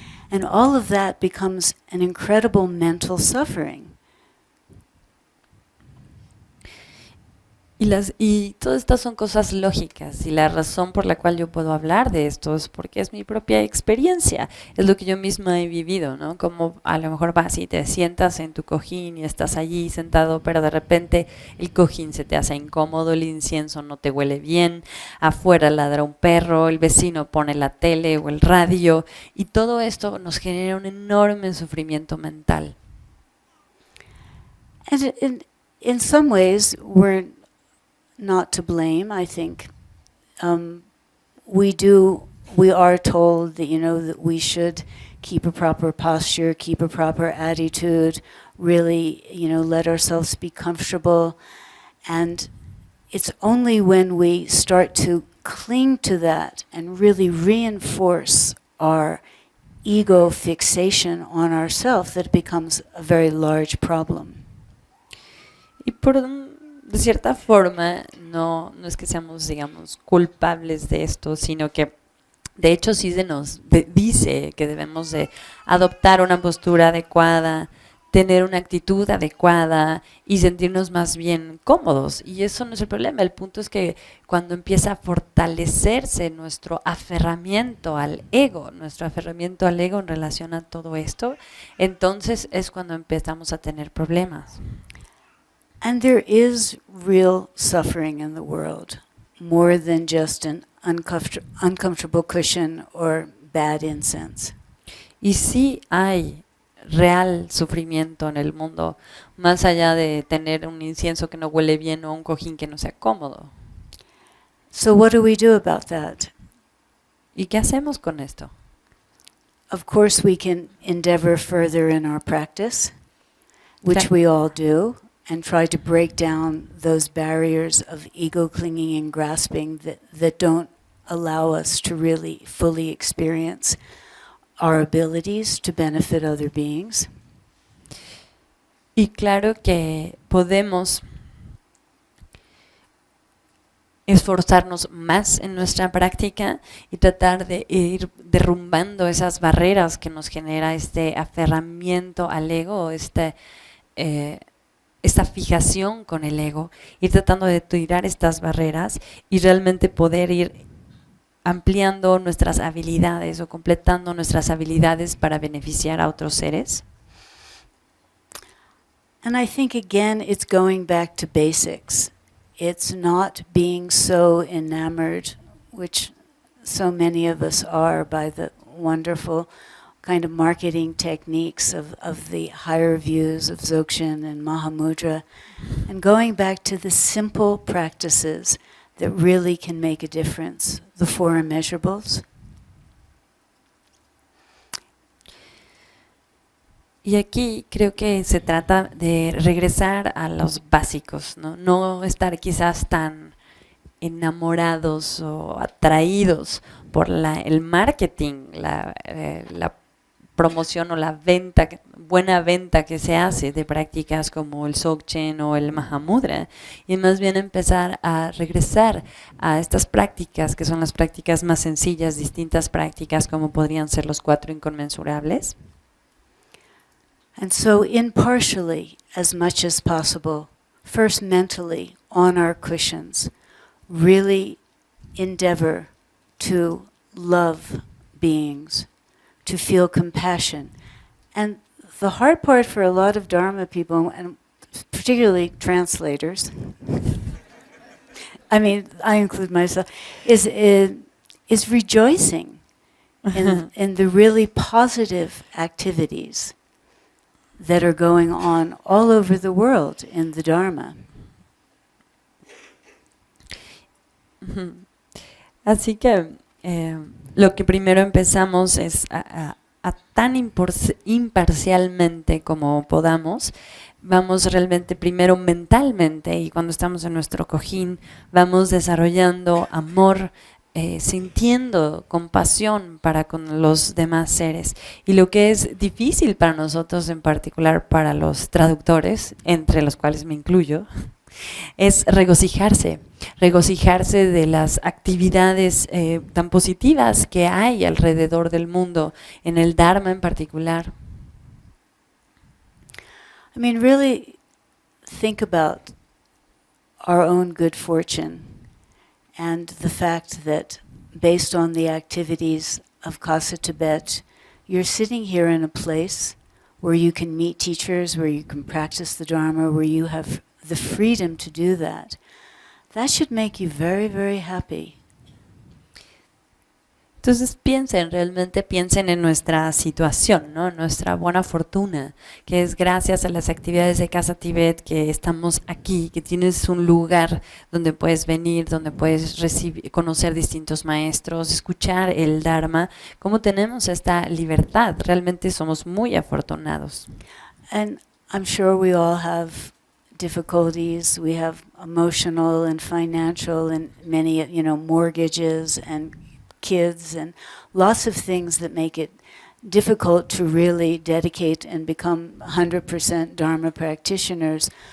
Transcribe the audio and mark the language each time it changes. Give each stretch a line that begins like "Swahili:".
English: And all of that becomes an incredible mental suffering.
Spanish: Y todas estas son cosas lógicas y la razón por la cual yo puedo hablar de esto es porque es mi propia experiencia, es lo que yo misma he vivido, ¿no? Como a lo mejor vas y te sientas en tu cojín y estás allí sentado, pero de repente el cojín se te hace incómodo, el incienso no te huele bien, afuera ladra un perro, el vecino pone la tele o el radio y todo esto nos genera un enorme sufrimiento mental.
English: And in some ways, we're not to blame. I think we do we are told that, that we should keep a proper posture, keep a proper attitude, really, let ourselves be comfortable. And it's only when we start to cling to that and really reinforce our ego fixation on ourselves that it becomes a very large problem.
Spanish: Y de cierta forma, no es que seamos, digamos, culpables de esto, sino que de hecho sí se nos dice que debemos de adoptar una postura adecuada, tener una actitud adecuada y sentirnos más bien cómodos. Y eso no es el problema. El punto es que cuando empieza a fortalecerse nuestro aferramiento al ego en relación a todo esto, entonces es cuando empezamos a tener problemas.
English: And there is real suffering in the world, more than just an uncomfortable cushion or bad incense.
Spanish: Y sí hay real sufrimiento en el mundo, más allá de tener un incienso que no huele bien o un cojín que no sea cómodo.
English: So what do we do about that?
Spanish: ¿Y qué hacemos con esto?
English: Of course we can endeavor further in our practice, which we all do, and try to break down those barriers of ego clinging and grasping that don't allow us to really fully experience our abilities to benefit other beings.
Spanish: Y claro que podemos esforzarnos más en nuestra práctica y tratar de ir derrumbando esas barreras que nos genera este aferramiento al ego, esta fijación con el ego, ir tratando de tirar estas barreras y realmente poder ir ampliando nuestras habilidades o completando nuestras habilidades para beneficiar a otros seres.
English: And I think again it's going back to basics. It's not being so enamored, which so many of us are, by the wonderful kind of marketing techniques of the higher views of Dzogchen and Mahamudra, and going back to the simple practices that really can make a difference, the four immeasurables.
Spanish: Y aquí creo que se trata de regresar a los básicos, no estar quizás tan enamorados o atraídos por el marketing, la promoción o la buena venta que se hace de prácticas como el Dzogchen o el Mahamudra, y más bien empezar a regresar a estas prácticas que son las prácticas más sencillas, distintas prácticas como podrían ser los 4 inconmensurables.
English: And so impartially, as much as possible, first mentally on our cushions, really endeavor to love beings, to feel compassion. And the hard part for a lot of Dharma people, and particularly translators, I mean, I include myself, is rejoicing in the really positive activities that are going on all over the world in the Dharma.
Spanish: Así que lo que primero empezamos es a tan imparcialmente como podamos, vamos realmente primero mentalmente, y cuando estamos en nuestro cojín vamos desarrollando amor, sintiendo compasión para con los demás seres. Y lo que es difícil para nosotros, en particular para los traductores, entre los cuales me incluyo, es regocijarse de las actividades tan positivas que hay alrededor del mundo, en el Dharma en particular.
English: I mean, really think about our own good fortune and the fact that based on the activities of Casa Tibet, you're sitting here in a place where you can meet teachers, where you can practice the Dharma, where you have the freedom to do that. That should make you very, very happy.
Spanish: Entonces realmente piensen en nuestra situación, ¿no? Nuestra buena fortuna, que es gracias a las actividades de Casa Tibet que estamos aquí, que tienes un lugar donde puedes venir, donde puedes conocer distintos maestros, escuchar el Dharma, cómo tenemos esta libertad. Realmente somos muy afortunados.
English: And I'm sure we all have difficulties. We have emotional and financial and many, mortgages and kids and lots of things that make it difficult to really dedicate and become 100% Dharma practitioners.